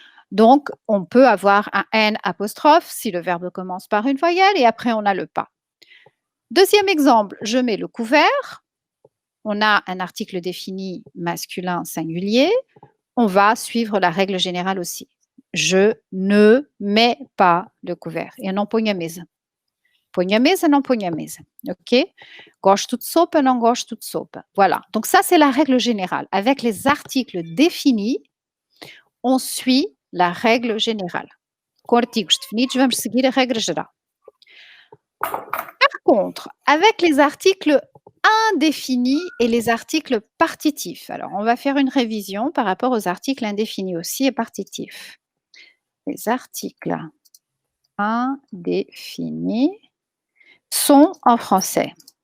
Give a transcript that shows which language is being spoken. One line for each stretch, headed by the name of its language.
French: Donc, on peut avoir un N apostrophe si le verbe commence par une voyelle et après on a le pas. Deuxième exemple, je mets le couvert. On a un article défini masculin singulier. On va suivre la règle générale aussi. Je ne mets pas le couvert.
Portuguese: Eu não ponho a mesa. Ponho a mesa, não ponho a mesa. OK? Gosto de sopa, não gosto de sopa.
French: Voilà. Donc ça, c'est la règle générale. Avec les articles définis, on suit la règle générale.
Portuguese: Com artigos definidos, vamos seguir a regra geral.
French: Par contre, avec les articles indéfinis et les articles partitifs. Alors, on va faire une révision par rapport aux articles indéfinis aussi et partitifs. Les articles indéfinis sont en français.